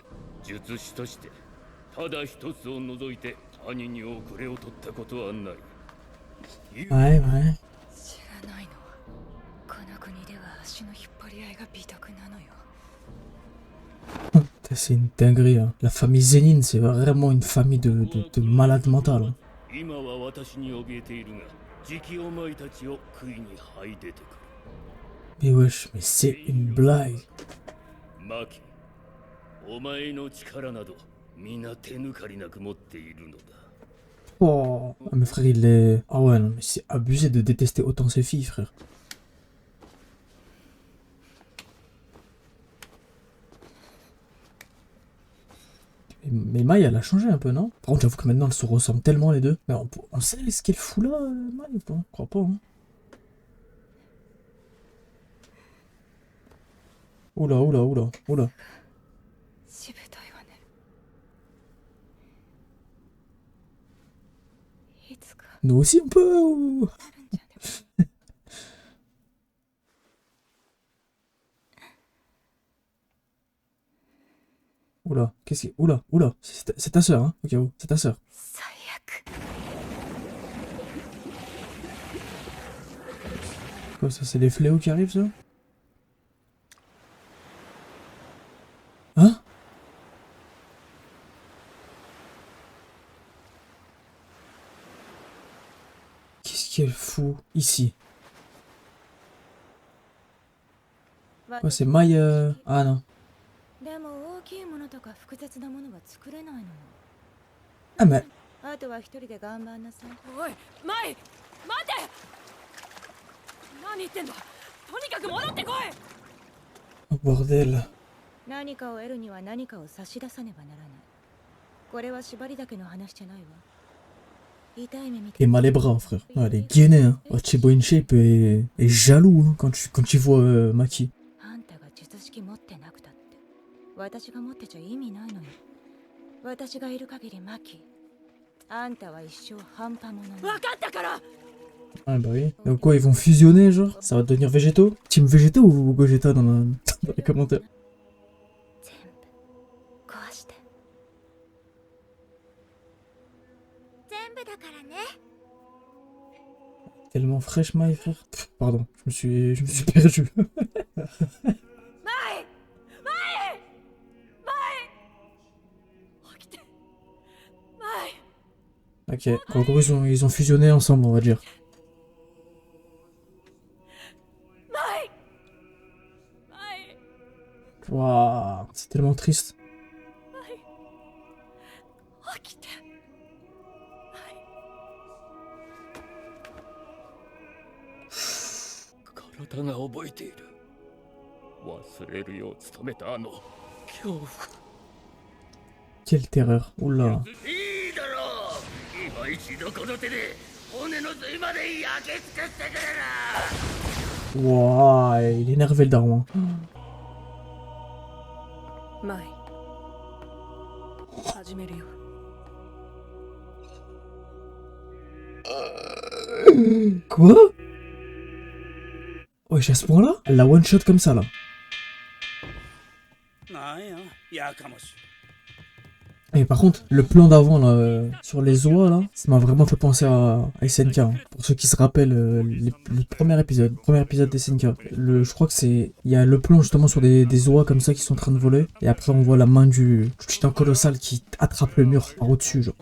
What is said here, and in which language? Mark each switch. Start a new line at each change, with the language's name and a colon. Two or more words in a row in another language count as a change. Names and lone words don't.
Japanese: 術師としてただ一つを除いて兄に遅れを取ったことはない。
French: Ouais, ouais.
Japanese: 知らないの。この国では足の引っ張り合いが美徳なのよ。
French: C'est une dinguerie, hein. La famille Zénine, c'est vraiment une famille de malades mentales. Hein.
Japanese: 今は私に怯えているが、じきお前たちを杭に這い出てくる。
French: Mais wesh, mais c'est une blague.
Japanese: マキ、お前の力など皆手抜かりなく持っているのだ。
French: Oh, ah, mais frère, il est... Ah ouais, non, mais c'est abusé de détester autant ses filles, frère. Mais Mai, elle a changé un peu, non? Par contre, j'avoue que maintenant, elles se ressemblent tellement, les deux. Mais on sait ce qu'elle fout là, Mai, ou pas? Je crois pas, hein. Oula, oula, oula, oula.
Japanese: しぶといわね。いつか
French: Nous aussi, on peut... ou-
Japanese: なるんじゃね。
French: Oula, qu'est-ce que... Oula, oula, c'est ta sœur, hein? Ok, oh, c'est ta sœur.
Japanese: 最悪。
French: Quoi, ça, c'est les fléaux qui arrivent, ça? Hein? Qu'est-ce qu'elle fout ici? Quoi, c'est Mai... Ah non.
Japanese: でも大きいものとか複雑なものは作れないのよ。
French: Ah mais...
Japanese: あとは一人で頑張んなさい。おい、マイ、待て。何言ってんだ。とにかく戻ってこい。
French: Oh, bordel.
Japanese: 何かを得るには何かを差し出さねばならない。これは縛りだけの話じゃないわ。痛い目見て。
French: Il m'a les bras, frère. Ouais, elle est gainée, hein. Oh, Chibo InShape est jaloux, hein, quand il voit Maki.
Japanese: あんたが術式持ってなくたって、私が持ってちゃ意味ないのよ。私がいる限りマキ、あんたは一生半端者なの。分かったから。
French: Ah bah oui. Donc quoi, ils vont fusionner, genre? Ça va devenir végétaux? Team Végétaux ou Gogeta dans les commentaires?
Japanese: 全部壊して。全部だからね。
French: Tellement fraîche, Mai, frère. Pff, pardon, je me suis perdu.
Japanese: マイ起きて。マイ
French: Ok, en gros, ils ont fusionné ensemble, on va dire.
Japanese: マイマイ
French: Waouh, c'est tellement triste.
Japanese: 起きて。体が覚えている。忘れるよう努めたあの恐怖。
French: Quelle terreur. Oula.
Japanese: いいだろう。今一度この手で骨の髄まで焼き尽くしてくれな。
French: Waouh, il est énervé le daron.
Japanese: マイ始めるよ。
French: Quoi? Wesh, à ce point-là? Elle l'a one-shot comme ça, là.
Japanese: なんや、やかましい。
French: Et par contre, le plan d'avant là, sur les oies là, ça m'a vraiment fait penser à SNK. Hein. Pour ceux qui se rappellent le premier épisode des SNK. Je crois que c'est, il y a le plan justement sur des oies comme ça qui sont en train de voler. Et après on voit la main du titan colossal qui attrape le mur par au-dessus, genre.